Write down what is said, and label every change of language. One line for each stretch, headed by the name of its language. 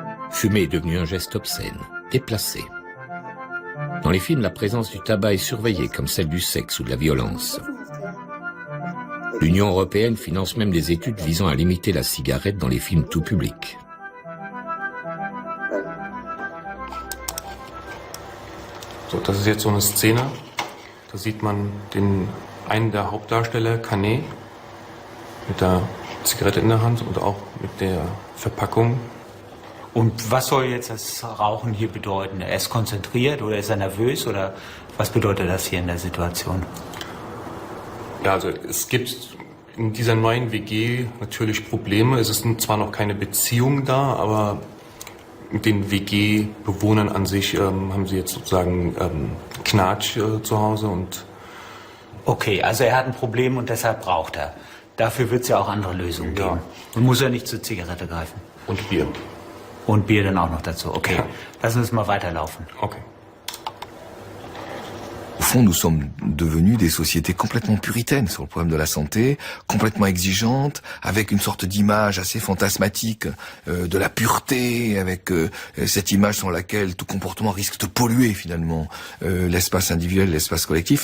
French: Fumer est devenu un geste obscène, déplacé. Dans les films, la présence du tabac est surveillée comme celle du sexe ou de la violence. L'Union européenne finance même des études visant à limiter la cigarette dans les films tout public.
German: So, das ist jetzt so eine Szene. Da sieht man einen der Hauptdarsteller, Canet, mit der Zigarette in der Hand und auch mit der Verpackung. Und was soll jetzt das Rauchen hier bedeuten? Er ist konzentriert oder ist er nervös oder was bedeutet das hier in der Situation? Ja, also es gibt in dieser neuen WG natürlich Probleme. Es ist zwar noch keine Beziehung da, aber mit den WG-Bewohnern an sich haben sie jetzt sozusagen Knatsch zu Hause und... Okay, also er hat ein Problem und deshalb braucht er. Dafür wird es ja auch andere Lösungen geben. Und muss er nicht zur Zigarette greifen. Und Bier. Und Bier dann auch noch dazu. Okay, lassen wir es mal weiterlaufen. Okay.
French: fond, nous sommes devenus des sociétés complètement puritaines sur le problème de la santé, complètement exigeantes, avec une sorte d'image assez fantasmatique de la pureté, avec cette image sans laquelle tout comportement risque de polluer finalement l'espace individuel, l'espace collectif.